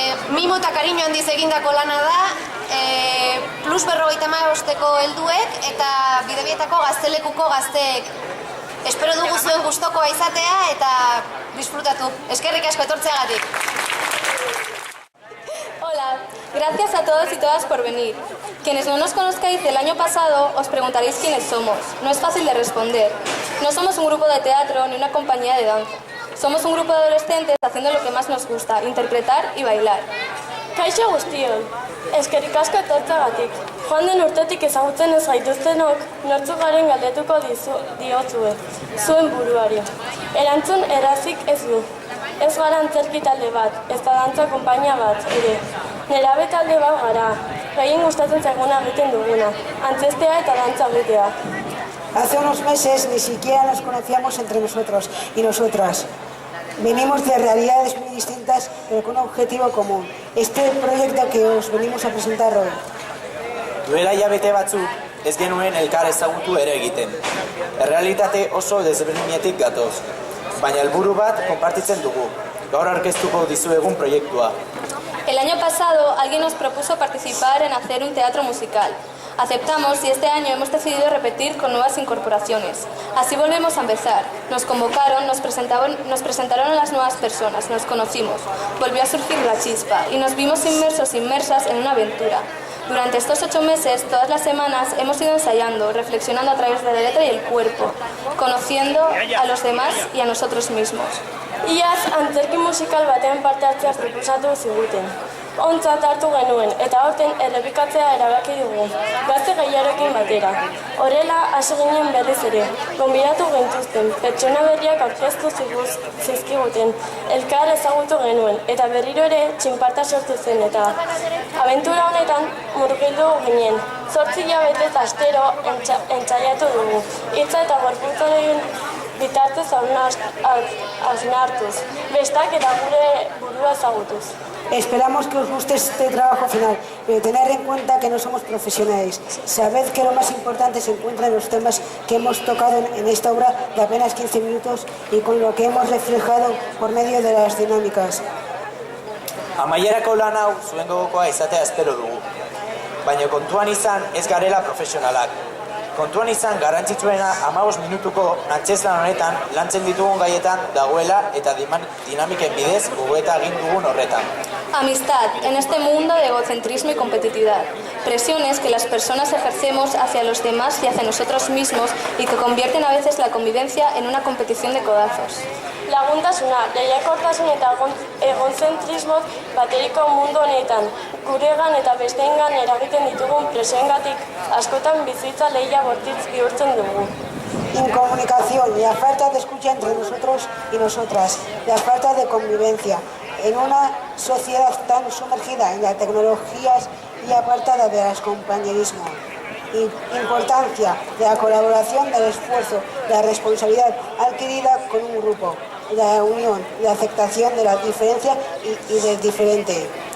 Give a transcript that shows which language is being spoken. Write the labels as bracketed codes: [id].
[eu] Mimo eta kariño handiz egindako lana da, Plus 55-ko helduek eta Bidebietako Gaztelekuko gazteek. Espero dugu zuen gustokoa izatea eta disfrutatu. Eskerrik asko etortzeagatik. [es] Hola, gracias a todos y todas por venir. Quienes no nos conozcáis del año pasado os preguntaréis quiénes somos. No es fácil de responder. No somos un grupo de teatro ni una compañía de danza. Somos un grupo de adolescentes haciendo lo que más nos gusta, interpretar y bailar. [eu] Kaixo guztioi, eskerrik asko etortzeagatik. Joan den urtetik ezagutzen ez gaituztenok, nortzuk garen galdetuko diozue, zuen buruari. Erantzun errazik ez du. Ez gara antzerki talde bat, ez da dantza konpainia bat, ere. Nerabe talde bat gara, gehien gustatzen zaiguna egiten duguna, antzestea eta dantza egitea. [es] Hace unos meses ni siquiera nos conocíamos entre nosotros y nosotras. Venimos de realidades muy distintas, pero con un objetivo común. Este proyecto que os venimos a presentar hoy. [eu] Duela hilabete batzuk, ez genuen elkar ezagutu ere egiten. Errealitate oso desberdinetik gatoz, baina helburu bat konpartitzen dugu. Gaur aurkeztuko dizuegun proiektua. [es] El año pasado alguien nos propuso participar en hacer un teatro musical. Aceptamos y este año hemos decidido repetir con nuevas incorporaciones. Así volvemos a empezar. Nos convocaron, nos presentaron a las nuevas personas, nos conocimos. Volvió a surgir la chispa y nos vimos inmersas en una aventura. Durante estos 8 meses, todas las semanas, hemos ido ensayando, reflexionando a través de la letra y el cuerpo, conociendo a los demás y a nosotros mismos. [eu] Iaz, antzerki musikal batean parte hartzea proposatu ziguten. Ontzat hartu genuen eta aurten errepikatzea erabaki dugu, gazte gehiarekin batera. Horrela, hasi ginen berriz ere, gonbidatu gintuzten, pertsona berriak aurkeztu zizkiguten, elkar ezagutu genuen, eta berriro ere txinparta sortu zen, eta abentura honetan murgildu ginen. 8 hilabetez astero entsaiatu dugu, hitza eta gorputzaren bitartez hausnartuz, bestak eta gure burua ezagutuz. [es] Esperamos que os guste este trabajo final, pero tener en cuenta que no somos profesionales. Sabed que lo más importante se encuentra en los temas que hemos tocado en esta obra de apenas 15 minutos y con lo que hemos reflejado por medio de las dinámicas. [eu] Amaierako lan hau zuen gogokoa izatea espero dugu. Baina kontuan izan ez garela profesionalak. Kontuan izan garrantzitsuena 15 minutuko antzezlan honetan lantzen ditugun gaietan dagoela eta dinamiken bidez gogoeta egin dugun horretan. [es] Amistad, en este mundo de egocentrismo y competitividad. Presiones que las personas ejercemos hacia los demás y hacia nosotros mismos y que convierten a veces la convivencia en una competición de codazos. [eu] Laguntasuna, lehiakortasun eta egozentrismo bateriko mundu honetan, guregan eta besteengan eragiten ditugun presioengatik askotan bizitza lehia bortitz bihurtzen dugu. [es] Incomunicación, la falta de escucha entre nosotros y nosotras, la falta de convivencia. En una sociedad tan sumergida en las tecnologías y apartada de los compañerismo. Importancia de la colaboración, del esfuerzo, de la responsabilidad adquirida con un grupo, la unión, la aceptación de la diferencia y del diferente.